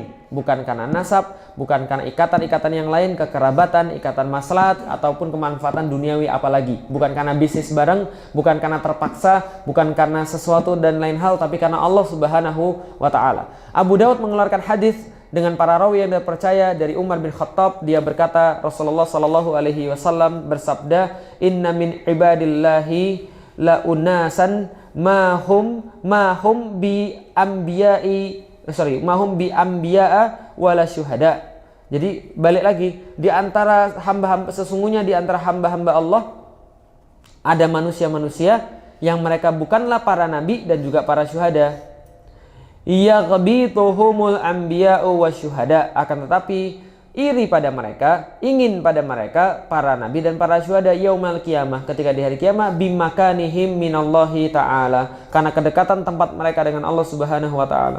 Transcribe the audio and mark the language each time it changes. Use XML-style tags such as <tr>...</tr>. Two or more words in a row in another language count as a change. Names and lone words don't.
<id>Bukan karena nasab, bukan karena ikatan-ikatan yang lain, kekerabatan, ikatan maslahat, ataupun kemanfaatan duniawi apalagi. Bukan karena bisnis bareng, bukan karena terpaksa, bukan karena sesuatu dan lain hal, tapi karena Allah</id> <ar>سبحانه وتعالى.</ar> <id>Abu Daud mengeluarkan hadis dengan para rawi yang terpercaya dari Umar bin Khattab. Dia berkata, Rasulullah</id> <ar>صلى الله عليه وسلم</ar> <id>bersabda,</id> <ar>إن من عباد الله لأناسا ما هم بأنبياء ولا شهداء.</ar> <id>Jadi balik lagi, di antara hamba-hamba, sesungguhnya di antara hamba-hamba Allah ada manusia-manusia yang mereka bukanlah para nabi dan juga para syuhada.</id> <ar>يغبطهم الأنبياء والشهداء,</ar> <id>akan tetapi iri pada mereka, ingin pada mereka para nabi dan para syuhada</id> <ar>يوم القيامة,</ar> <id>ketika di hari kiamat,</id> <ar>بمكانهم من الله تعالى,</ar> <id>karena kedekatan tempat mereka dengan Allah</id> <ar>سبحانه وتعالى.</ar>